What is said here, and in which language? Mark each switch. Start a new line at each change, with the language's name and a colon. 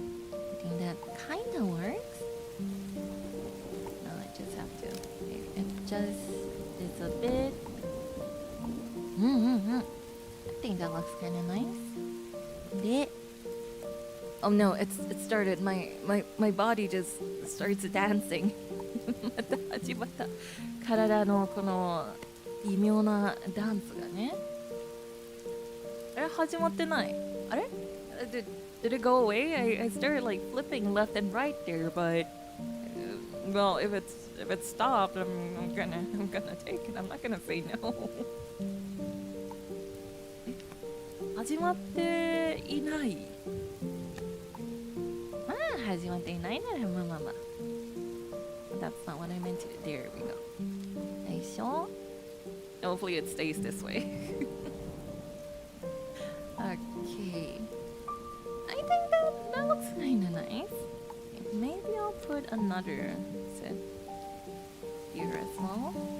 English: I think that kind of works. Now I just have to adjust this a bit. I think that looks kind of nice. Oh no, it started. My body just starts dancing.
Japanese: また始まった。体のこの微妙なダンスがね。あれ始まってない。あれ
English: did it go away? I started like flipping left and right there, but well, if it stopped, I'm gonna take it. I'm not gonna say no.
Japanese: 始まっていない。まあ始まっていないならまあまあまあ。
English: That's not what I meant to do. There we go.
Japanese: よいしょ。
English: Hopefully it stays this way. Okay. I think that looks kinda nice. Maybe I'll put another set here as well.